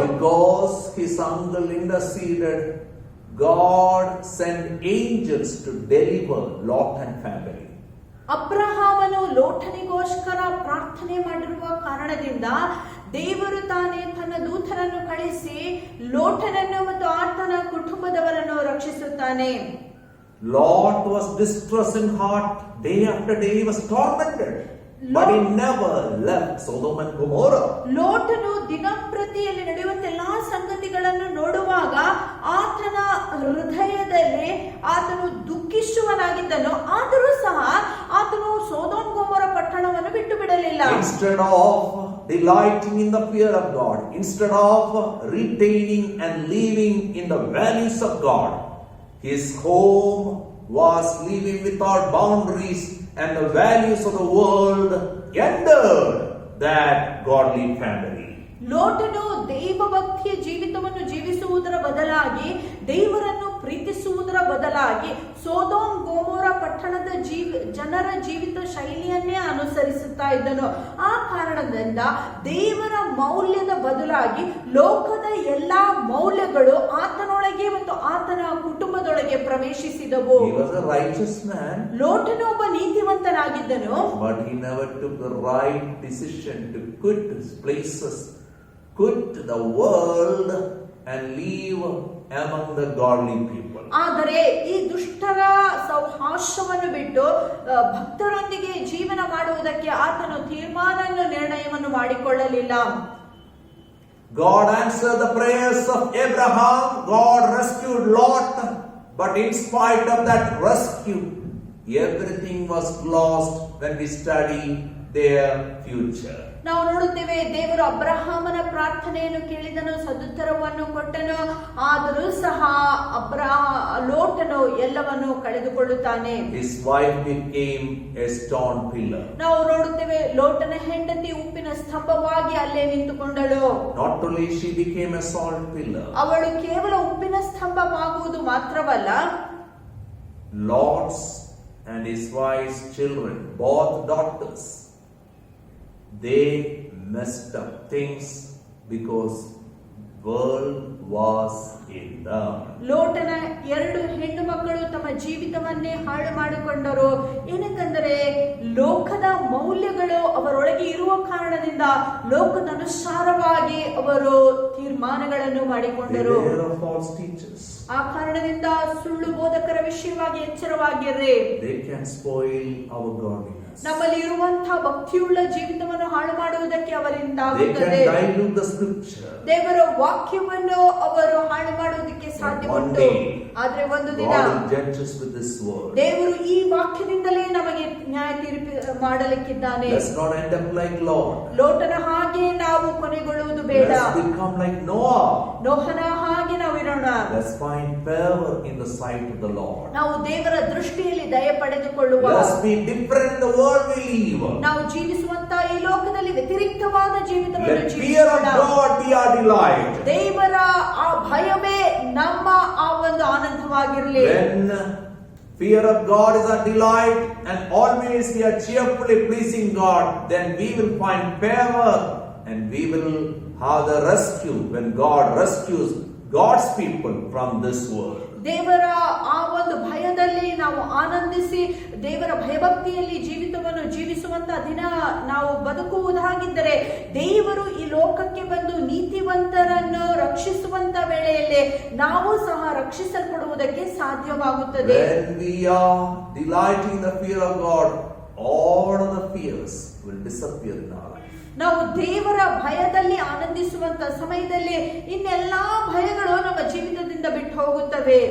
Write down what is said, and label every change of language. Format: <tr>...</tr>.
<en>Because his uncle interceded, God sent angels to deliver Lot and family.</en> <kn>ಅಬ್ರಹಾಮನು ಲೋಟನಿಗೋಸ್ಕರ ಪ್ರಾರ್ಥನೆ ಮಾಡಿರುವ ಕಾರಣದಿಂದ ದೇವರು ತಾನೇ ತನ್ನ ದೂತರನ್ನು ಕಳಿಸಿ ಲೋಟನನ್ನು ಮತ್ತು ಆತನ ಕುಟುಂಬದವರನ್ನು ರಕ್ಷಿಸುತ್ತಾನೆ.</kn> <en>Lot was distressed in heart. Day after day he was tormented. But he never left Sodom and Gomorrah.</en> <kn>ಲೋಟನು ದಿನಂಪ್ರತಿಯಲ್ಲಿ ನಡೆಯುವಂತ ಎಲ್ಲಾ ಸಂಗತಿಗಳನ್ನು ನೋಡುವಾಗ ಆತನ ಹೃದಯದಲ್ಲಿ ಆತನು ದುಃಖಿಸುವನಾಗಿದ್ದನು. ಆದರೂ ಸಹ ಆತನು ಸೋದೋಮ್ ಗೊಮೋರ ಪಟ್ಟಣವನ್ನು ಬಿಟ್ಟು ಬಿಡಲಿಲ್ಲ.</kn> <en>Instead of delighting in the fear of God, instead of retaining and living in the values of God, his home was living without boundaries, and the values of the world entered that godly family.</en> <kn>ಲೋಟನು ದೈವ ಭಕ್ತಿಯ ಜೀವಿತವನ್ನು ಜೀವಿಸುವುದರ ಬದಲಾಗಿ ದೇವರನ್ನು ಪ್ರೀತಿಸುವುದರ ಬದಲಾಗಿ ಸೋದೋಮ್ ಗೋಮೋರ ಪಟ್ಟಣದ ಜನರ ಜೀವಿತ ಶೈಲಿಯನ್ನೇ ಅನುಸರಿಸುತ್ತಾ ಇದ್ದನು. ಆ ಕಾರಣದಿಂದ ದೇವರ ಮೌಲ್ಯದ ಬದಲಾಗಿ ಲೋಕದ ಎಲ್ಲಾ ಮೌಲ್ಯಗಳು ಆತನೊಳಗೆ ಮತ್ತು ಆತನ ಕುಟುಂಬದೊಳಗೆ ಪ್ರವೇಶಿಸಿದವು.</kn> <en>He was a righteous man.</en> <kn>ಲೋಟನು ಒಬ್ಬ ನೀತಿವಂತನಾಗಿದ್ದನು.</kn> <en>But he never took the right decision to quit his places, quit the world and live among the godly people.</en> <kn>ಆದರೆ ಈ ದುಷ್ಟರ ಸೌಹಾಸ್ಯವನ್ನು ಬಿಟ್ಟು ಭಕ್ತರೊಂದಿಗೆ ಜೀವನ ಮಾಡುವುದಕ್ಕೆ ಆತನು ನಿರ್ಣಯವನ್ನು ಮಾಡಿಕೊಳ್ಳಲಿಲ್ಲ.</kn> <en>God answered the prayers of Abraham. God rescued Lot. But in spite of that rescue, everything was lost when we study their future.</en> <kn>ನಾವು ನೋಡುತ್ತೇವೆ, ದೇವರು ಅಬ್ರಹಾಮನ ಪ್ರಾರ್ಥನೆಯನ್ನು ಕೇಳಿದನು, ಸದುತ್ತರವನ್ನು ಕೊಟ್ಟನು. ಆದರೂ ಸಹ ಲೋಟನು ಎಲ್ಲವನ್ನು ಕಳೆದುಕೊಳ್ಳುತ್ತಾನೆ.</kn> <en>His wife became a stone pillar.</en> <kn>ನಾವು ನೋಡುತ್ತೇವೆ, ಲೋಟನ ಹೆಂಡತಿ ಉಪ್ಪಿನ ಸ್ತಂಭವಾಗಿ ಅಲ್ಲೇ ನಿಂತುಕೊಂಡಳು.</kn> <en>Not only she became a salt pillar.</en> <kn>ಅವಳು ಕೇವಲ ಉಪ್ಪಿನ ಸ್ತಂಭವಾಗುವುದು ಮಾತ್ರವಲ್ಲ,</kn> <en>Lot's and his wife's children, both daughters, they messed up things because world was in them.</en> <kn>ಲೋಟನ 2 ಹೆಣ್ಣು ಮಕ್ಕಳು ತಮ್ಮ ಜೀವಿತವನ್ನೇ ಹಾಳು ಮಾಡಿಕೊಂಡರು. ಏನಂತಂದರೆ ಲೋಕದ ಮೌಲ್ಯಗಳು ಅವರೊಳಗೆ ಇರುವ ಕಾರಣದಿಂದ ಲೋಕದನುಸಾರವಾಗಿ ಅವರು ತೀರ್ಮಾನಗಳನ್ನು ಮಾಡಿಕೊಂಡರು.</kn> <en>Beware of false teachers.</en> <kn>ಆ ಕಾರಣದಿಂದ ಸುಳ್ಳು ಬೋಧಕರ ವಿಷಯವಾಗಿ ಎಚ್ಚರವಾಗಿರ್ರಿ.</kn> <en>They can spoil our godliness.</en> <kn>ನಮ್ಮಲ್ಲಿ ಇರುವಂತಹ ಭಕ್ತಿಯುಳ್ಳ ಜೀವಿತವನ್ನು ಹಾಳು ಮಾಡುವುದಕ್ಕೆ ಅವರಿಂದ</kn> <en>They can</en> <kn>ಆಗುತ್ತದೆ.</kn> <en>dilute the scripture.</en> <kn>ದೇವರ ವಾಕ್ಯವನ್ನು ಅವರು ಹಾಳು ಮಾಡುವುದಕ್ಕೆ ಸಾಧ್ಯ</kn> <en>One</en> <kn>ಉಂಟು.</kn> <en>day,</en> <kn>ಆದ್ರೆ ಒಂದು ದಿನ</kn> <en>God will judge us with this word.</en> <kn>ದೇವರು ಈ ವಾಕ್ಯದಿಂದಲೇ ನಮಗೆ ನ್ಯಾಯ ತೀರ್ಪು ಮಾಡಲಿಕ್ಕಿದ್ದಾನೆ.</kn> <en>Let's not end up like Lot.</en> <kn>ಲೋಟನ ಹಾಗೆ ನಾವು ಕೊನೆಗೊಳ್ಳುವುದು ಬೇಡ.</kn> <en>Let's become like Noah.</en> <kn>ನೋಹನ ಹಾಗೆ ನಾವು ಇರೋಣ.</kn> <en>Let's find favor in the sight of the Lord.</en> <kn>ನಾವು ದೇವರ ದೃಷ್ಟಿಯಲ್ಲಿ ದಯ ಪಡೆದುಕೊಳ್ಳುವ,</kn> <en>Let's be different in the world we live.</en> <kn>ನಾವು ಜೀವಿಸುವಂತ ಈ ಲೋಕದಲ್ಲಿ ವ್ಯತಿರಿಕ್ತವಾದ ಜೀವಿತವನ್ನು</kn> <en>Let fear of</en> <kn>ಜೀವಿಸೋಣ.</kn> <en>God be our delight.</en> <kn>ದೇವರ ಆ ಭಯವೇ ನಮ್ಮ ಆ ಒಂದು ಆನಂದವಾಗಿರಲಿ.</kn> <en>When fear of God is our delight and always we are cheerfully pleasing God, then we will find favor and we will have the rescue when God rescues God's people from this world.</en> <kn>ದೇವರ ಆ ಒಂದು ಭಯದಲ್ಲಿ ನಾವು ಆನಂದಿಸಿ ದೇವರ ಭಯಭಕ್ತಿಯಲ್ಲಿ ಜೀವಿತವನ್ನು ಜೀವಿಸುವಂತ ದಿನ ನಾವು ಬದುಕುವುದಾಗಿದ್ದರೆ ದೇವರು ಈ ಲೋಕಕ್ಕೆ ಬಂದು ನೀತಿವಂತರನ್ನು ರಕ್ಷಿಸುವಂತ ವೇಳೆಯಲ್ಲಿ ನಾವು ಸಹ ರಕ್ಷಿಸಲ್ಪಡುವುದಕ್ಕೆ ಸಾಧ್ಯವಾಗುತ್ತದೆ.</kn> <en>When we are delighting in the fear of God, all of the fears will disappear in our life.</en> <kn>ನಾವು ದೇವರ ಭಯದಲ್ಲಿ ಆನಂದಿಸುವಂತ ಸಮಯದಲ್ಲಿ ಇನ್ನೆಲ್ಲಾ ಭಯಗಳು ನಮ್ಮ ಜೀವಿತದಿಂದ ಬಿಟ್ಟು ಹೋಗುತ್ತವೆ.</kn>